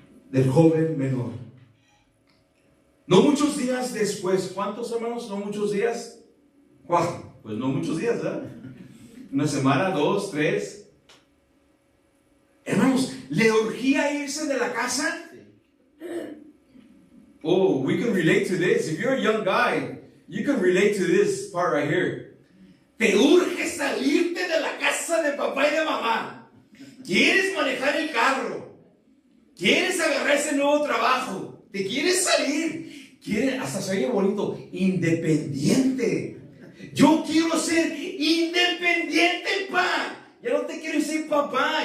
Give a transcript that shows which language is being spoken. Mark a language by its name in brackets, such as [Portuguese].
[Spanish] del joven menor. No muchos días después, ¿cuántos hermanos? No muchos días. ¿Cuánto? Pues no muchos días, ¿verdad? Una semana, 2, 3. Hermanos, ¿le urgía irse de la casa? [English] Oh, we can relate to this. If you're a young guy, you can relate to this part right here. [Spanish] Te urge salirte de la casa de papá y de mamá. Quieres manejar el carro. Quieres agarrar ese nuevo trabajo. Te quieres salir. Quieres, hasta se oye bonito, independiente. Yo quiero ser independiente, pa. Ya no te quiero decir papá.